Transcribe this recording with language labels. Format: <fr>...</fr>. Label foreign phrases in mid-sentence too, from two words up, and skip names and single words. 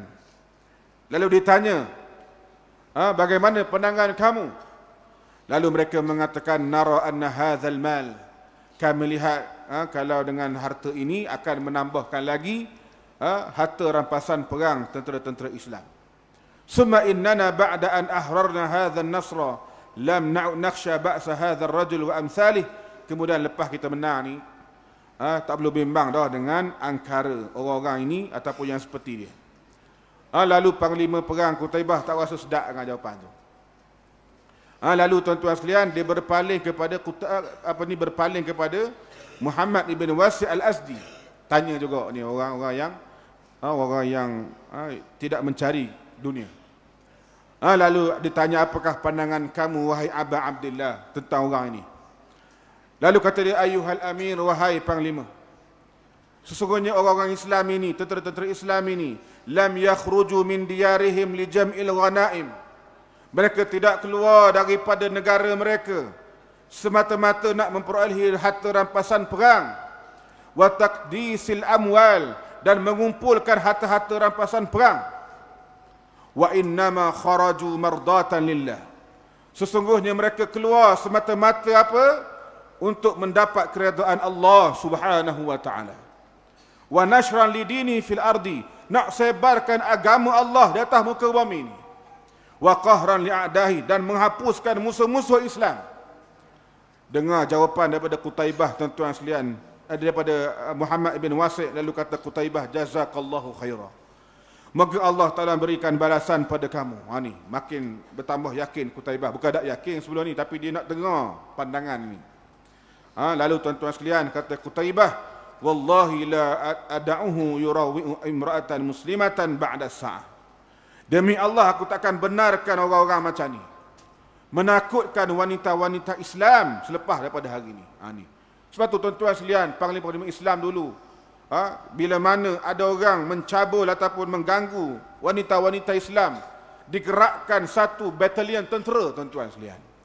<ms>Lalu ditanya, bagaimana pandangan kamu? Lalu mereka mengatakan,</ms> <ar>نرى أن هذا المال,</ar> <ms>kami lihat kalau dengan harta ini akan menambahkan lagi harta rampasan perang tentera-tentera Islam.</ms> <ar>ثم إننا بعد أن أحرزنا هذا النصر لم نخش بأس هذا الرجل وأمثاله.</ar> <ms>Kemudian lepas kita menang ni, tak perlu bimbang dah dengan angkara orang-orang ini ataupun yang seperti dia. Lalu panglima perang Qutaibah tak rasa sedap dengan jawapan tu. Lalu tuan-tuan sekalian, dia berpaling kepada Muhammad ibn Wasi' al-Azdi. Tanya juga ni orang-orang yang tidak mencari dunia. Lalu ditanya, apakah pandangan kamu wahai Aba Abdillah tentang orang ini? Lalu kata dia,</ms> <ar>أيها الأمير,</ar> <ms>wahai panglima, sesungguhnya orang-orang Islam ini, tentera-tentera Islam ini,</ms> <ar>لم يخرجوا من ديارهم لجمع الغنائم,</ar> <ms>mereka tidak keluar daripada negara mereka semata-mata nak memperolehi harta rampasan perang,</ms> <ar>وتكديس الأموال,</ar> <ms>dan mengumpulkan harta-harta rampasan perang,</ms> <ar>وإنما خرجوا مرضاة لله,</ar> <ms>sesungguhnya mereka keluar semata-mata apa? Untuk mendapat keredaan Allah</ms> <ar>سبحانه وتعالى. ونصرا لدينه في الأرض,</ar> <ms>nak sebarkan agama Allah di atas muka bumi ini.</ms> <ar>وقهرا لأعدائه,</ar> <ms>dan menghapuskan musuh-musuh Islam. Dengar jawapan daripada Qutaibah, tuan-tuan sekalian, daripada Muhammad ibn Wasi'. Lalu kata Qutaibah,</ms> <ar>جزاك الله خيرا.</ar> <ms>Moga Allah Ta'ala berikan balasan pada kamu. Ni, makin bertambah yakin Qutaibah. Bukan tak yakin sebelum ni, tapi dia nak dengar pandangan ni. Lalu tuan-tuan sekalian, kata Qutaibah,</ms> <ar>والله لا أدعه يروع امرأة مسلمة بعد ساعة.</ar> <ms>Demi Allah, aku takkan benarkan orang-orang macam ni menakutkan wanita-wanita Islam selepas daripada hari ni. Ni. Sebab tu tuan-tuan sekalian, panglima-panglima Islam dulu, bila mana ada orang mencabul ataupun mengganggu wanita-wanita Islam, digerakkan satu batalion tentera, tuan-tuan sekalian.</ms>